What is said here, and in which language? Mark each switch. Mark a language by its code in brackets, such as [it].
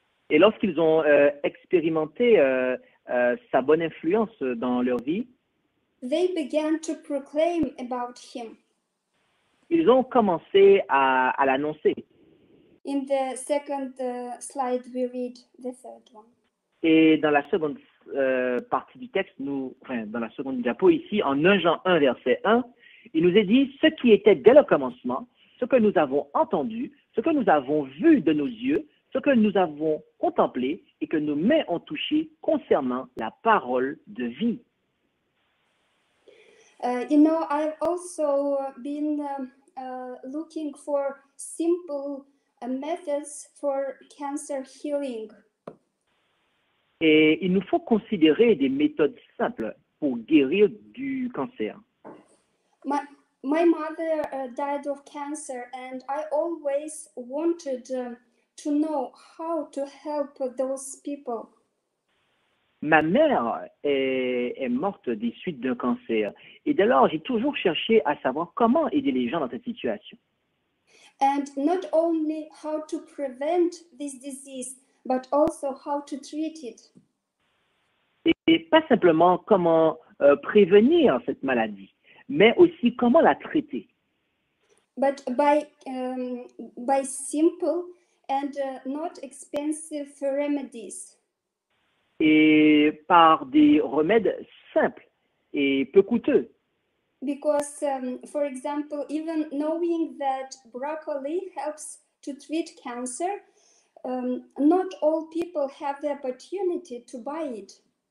[fr] Et lorsqu'ils ont expérimenté sa bonne influence dans leur vie, [en] they began to proclaim about him. [fr] Ils ont commencé à l'annoncer. [en] In the second slide, we read the third one. [fr] Et dans la seconde partie du texte, dans la seconde diapo ici, en 1 Jean 1, verset 1, il nous est dit ce qui était dès le commencement, ce que nous avons entendu, ce que nous avons vu de nos yeux, ce que nous avons contemplé et que nos mains ont touché concernant la parole de vie. [en] I've also been looking for simple methods for cancer healing. [fr] Et il nous faut considérer des méthodes simples pour guérir du cancer. [en] My mother died of cancer, and I always wanted to know how to help those people. [fr] Ma mère est morte des suites d'un cancer. Et dès lors, j'ai toujours cherché à savoir comment aider les gens dans cette situation. [en] And not only how to prevent this disease, but also how to treat it. [fr] Et pas simplement comment prévenir cette maladie, mais aussi comment la traiter. [en] But by simple and not expensive remedies. [fr] Et par des remèdes simples et peu coûteux. [en] Because, for example, even knowing that broccoli helps to treat cancer, not all people have the opportunity to buy it.